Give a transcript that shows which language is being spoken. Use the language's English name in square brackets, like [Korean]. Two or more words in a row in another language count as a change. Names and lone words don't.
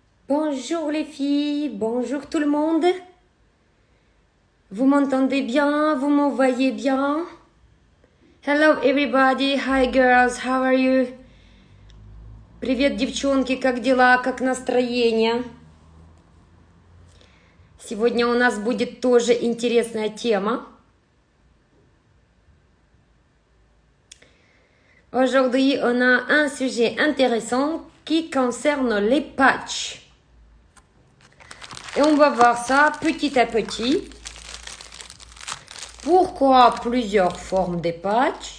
[French] Bonjour les filles, bonjour tout le monde. Vous m'entendez bien? Vous me voyez bien? [English] Hello everybody, hi girls, how are you? [Russian] Привет, девчонки, как дела, как настроение? Сегодня у нас будет тоже интересная тема. [French] Aujourd'hui, on a un sujet intéressant qui concerne les patchs. Et on va voir ça petit à petit. Pourquoi plusieurs formes de patchs?